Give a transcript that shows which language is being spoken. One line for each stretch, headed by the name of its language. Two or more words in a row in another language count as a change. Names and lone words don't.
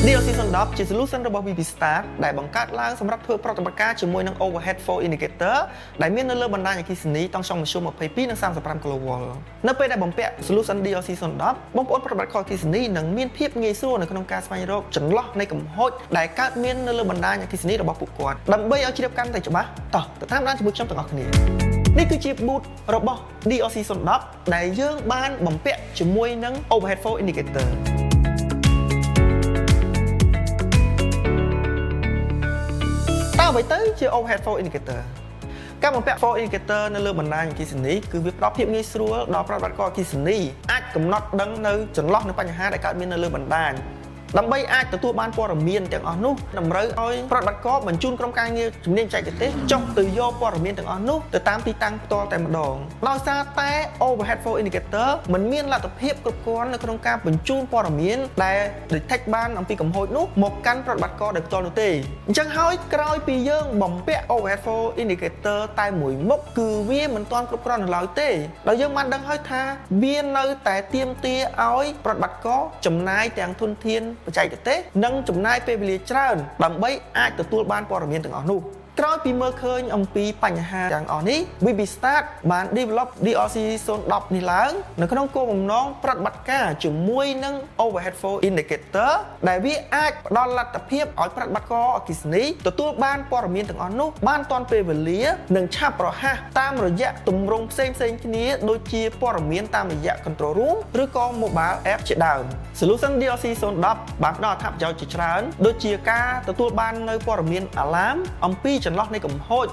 Khmer: DRC-010 ជា solution របស់ VP.Start ដែលបង្កើតឡើងសម្រាប់ធ្វើប្រតិបត្តិការជាមួយនឹង
English: overhead flow indicator
Khmer: ដែលមាននៅលើបណ្ដាញអគ្គិសនីតង់ចុងមធ្យម22និង35 kV នៅពេលដែលបំពាក់ solution DRC-010 បងប្អូនប្រតិបត្តិការអគ្គិសនីនឹងមានភាពងាយស្រួលនៅក្នុងការស្វែងរកចន្លោះនៃកំហុសដែលកើតមាននៅលើបណ្ដាញអគ្គិសនីរបស់ពួកគាត់ដើម្បីឲ្យជ្រាបកាន់តែច្បាស់តោះទៅតាមដានជាមួយខ្ញុំទាំងអស់គ្នានេះគឺជា boot របស់ DRC-010 ដែលយើងបានបំពាក់ជាមួយនឹង
English: overhead flow indicator
Khmer: អ្វីទៅជា
English: overhead flow indicator
Khmer: ការបំពាក់
English: flow indicator
Khmer: នៅលើបណ្ដាញអគ្គិសនីគឺវាផ្ដល់ភាពងាយស្រួលដល់ប្រតិបត្តិការអគ្គិសនីអាចកំណត់ដឹងនៅចន្លោះនៃបញ្ហាដែលកើតមាននៅលើបណ្ដាញដើម្បីអាច ទទួលបានព័ត៌មានទាំងអស់នោះតម្រូវឲ្យប្រតិបត្តិការបញ្ជូនក្រុមការងារជំនាញបច្ចេកទេសចុះទៅយកព័ត៌មានទាំងអស់នោះទៅតាមទីតាំងផ្ទាល់តែម្ដងដោយសារតែ
English: overhead flow indicator
Khmer: មិនមានលទ្ធភាពគ្រប់គ្រាន់នៅក្នុងការបញ្ជូនព័ត៌មានដែល detect បានអំពីកំហុសនោះមកកាន់ប្រតិបត្តិការដោយផ្ទាល់នោះទេអញ្ចឹងហើយក្រោយពីយើងបំពាក់
English: overhead flow indicator
Khmer: តែមួយមុខគឺវាមិនទាន់គ្រប់គ្រាន់នៅឡើយទេដោយយើងបានដឹងហើយថាវានៅតែទាមទារឲ្យប្រតិ បត្តិការចំណាយទាំងធនធានបច្ចេកទេសនិងចំណាយពេលវេលាច្រើនដើម្បីអាចទទួលបានព័ត៌មានទាំងអស់នោះក្រោយពីមើលឃើញអំពីបញ្ហាទាំងអស់នេះ VP.Start បាន develop DRC-010 នេះឡើងនៅក្នុងគោលបំណងប្រតិបត្តិការជាមួយនឹង
English: overhead flow indicator
Khmer: ដែលវាអាចផ្ដល់លទ្ធភាពឲ្យប្រតិបត្តិការអគ្គិសនីទទួលបានព័ត៌មានទាំងអស់នោះ បានទាន់ពេលវេលានិងឆាប់រហ័សតាមរយៈទម្រង់ផ្សេងៗគ្នាដូចជាព័ត៌មានតាមរយៈ
English: control room
Khmer: ឬក៏
English: mobile app
Khmer: ជាដើម Solution DRC-010 បានផ្ដល់អត្ថប្រយោជន៍ជាច្រើនដូចជាការទទួលបាននៅព័ត៌មាន alarm អំពីចន្លោះនៃកំហុស